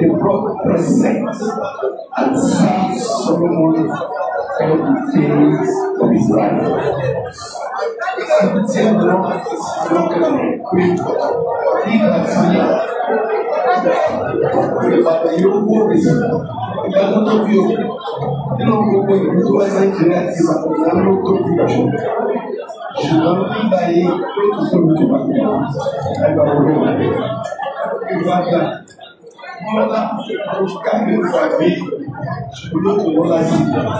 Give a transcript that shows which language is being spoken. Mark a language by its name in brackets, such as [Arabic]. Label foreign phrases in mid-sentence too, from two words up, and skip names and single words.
[English] He brought presents and served Solomon all the days of his life. And the Lord is looking at him. He that hears, but the yoke is, it doesn't [Yoruba] Nínú gbogbo ìlú tó wá sí Nàìjíríà, Ìbàdàn ló tóbi jù. Ṣùgbọ́n nígbà yìí, ó tún tóbi jù Ìbàdàn lọ. Ẹ gbà wọlé wà. Ìbàdàn, Mọ́lá, Kábíyèsí àgbé, ṣùgbọ́n yóò tún lọ́lá sí i.